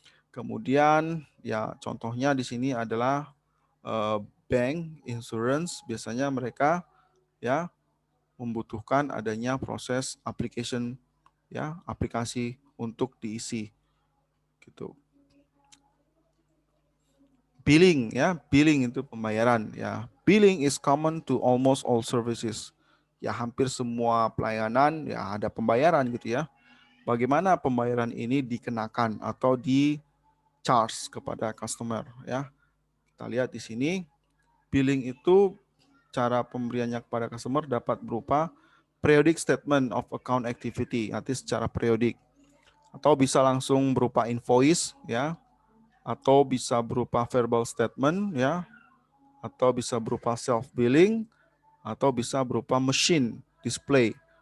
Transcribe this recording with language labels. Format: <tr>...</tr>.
<id>Kemudian ya contohnya di sini adalah bank, insurance, biasanya mereka ya membutuhkan adanya proses application ya, aplikasi untuk diisi gitu. Billing ya, billing itu pembayaran ya.</id> <en>Billing is common to almost all services.</en> <id>Ya hampir semua pelayanan ya ada pembayaran gitu ya. Bagaimana pembayaran ini dikenakan atau di charge kepada customer ya. Kita lihat di sini billing itu cara pemberiannya kepada customer dapat berupa</id> <en>periodic statement of account activity,</en> <id>nanti secara periodik, atau bisa langsung berupa invoice ya, atau bisa berupa verbal statement ya, atau bisa berupa self billing, atau bisa berupa machine display.</id>